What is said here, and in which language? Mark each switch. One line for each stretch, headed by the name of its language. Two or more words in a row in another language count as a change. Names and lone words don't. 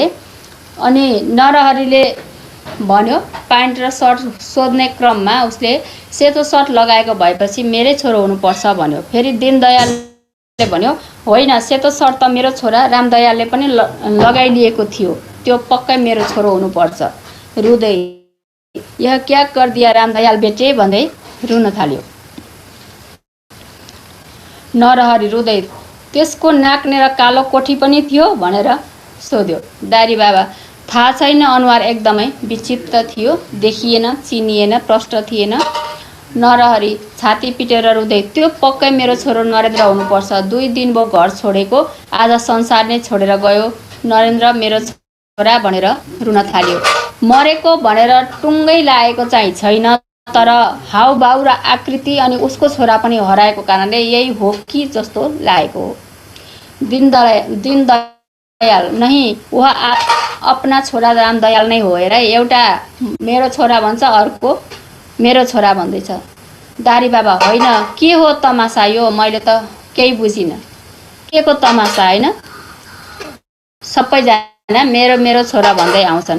Nepali: अनि नरहरिले भन्यो, प्यान्ट र सर्ट सोध्ने क्रममा उसले सेतो सर्ट लगाएको भएपछि मेरै छोरो हुनुपर्छ भन्यो। फेरि दीनदयालले भन्यो, होइन, सेतो सर्ट त मेरो छोरा रामदयालले पनि लगाइलिएको थियो, त्यो पक्कै मेरो छोरो हुनुपर्छ। रुँदै,
Hindi: यह क्या कर दिया रामदयाल बेटे
Nepali: भन्दै रुन थाल्यो। नरहरि रुँदै, त्यसको नाक्ने र कालो कोठी पनि थियो भनेर सोध्यो। दारी बाबा, थाहा छैन, अनुहार एकदमै विचित्र थियो, देखिएन, चिनिएन, प्रष्ट थिएन। नरहरी छाती पिटेर रुँदै, त्यो पक्कै मेरो छोरो नरेन्द्र हुनुपर्छ। 2 दिन भयो घर छोडेको, आज संसार नै छोडेर गयो नरेन्द्र मेरो छोरा भनेर रुन थाल्यो। मरेको भनेर टुङ्गै लागेको चाहिँ छैन, तर हाउभाउ र आकृति अनि उसको छोरा पनि हराएको कारणले यही हो कि जस्तो लागेको हो। दीनदयाल
Hindi: नहीं, वह अपना
Nepali: छोरा रामदयाल नै हो। हेर, एउटा मेरो छोरा भन्छ, अर्को मेरो छोरा भन्दैछ। दारी बाबा, होइन के हो तमासा यो? मैले त केही बुझिनँ। के को तमासा? होइन, सबैजना मेरो मेरो छोरा भन्दै आउँछन्।